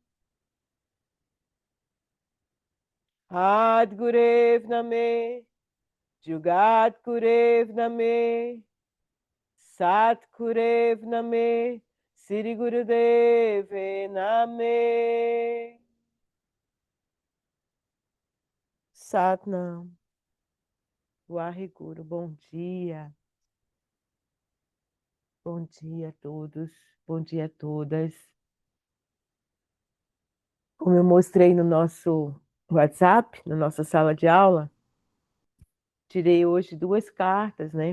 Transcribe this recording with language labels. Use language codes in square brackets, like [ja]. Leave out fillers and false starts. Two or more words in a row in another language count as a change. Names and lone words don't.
[pa] ਆਦਿ ਗੁਰੇ ਨਮਹ ਜੁਗਾਦਿ ਗੁਰੇ ਨਮਹ ਸਤਿ ਗੁਰੇ ਨਮਹ ਸ੍ਰੀ ਗੁਰਦੇਵੇ ਨਮਹ ਸਤਿਨਾਮ ਵਾਹਿਗੁਰੂ, [pt] bom dia. Bom dia a todos, bom dia a todas. Como eu mostrei no nosso WhatsApp, na nossa sala de aula, tirei hoje duas cartas, né?